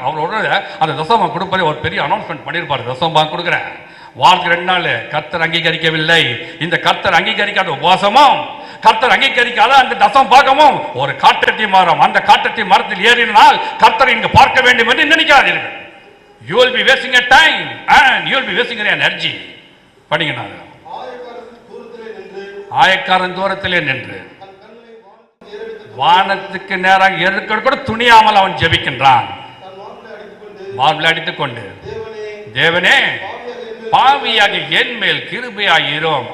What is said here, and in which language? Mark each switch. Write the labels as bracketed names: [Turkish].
[Tamil] அவரோட அந்த தசமா கொடுப்பதை ஒரு பெரிய அனௌன்ஸ்மெண்ட் பண்ணியிருப்பாரு, தசமா கொடுக்குறேன். வாரத்துக்கு 2 நாள் கர்த்தர் அங்கீகரிக்கவில்லை. இந்த கர்த்தர் அங்கீகரிக்காத உபவாசமும் கர்த்தர் அங்கீகரிக்காத அந்த தசம் பாகமும் ஒரு காட்டத்தி மரம். அந்த காட்டத்தி மரத்தில் ஏறினால் கர்த்தர் இங்கு பார்க்க வேண்டும் என்று நினைக்காதீர்கள். [English] You will be wasting your time and you will be wasting your energy. [Tamil] படிங்க. ஆயக்காரன் தூரத்திலே நின்று வானத்துக்கு நேராக ஏறுக்க கூட துணியாமல் அவன் ஜெபிக்கின்றான். மார்பில் அடித்துக் கொண்டு, தேவனே பாவியாக என் மேல் கிருபையாயிரும்.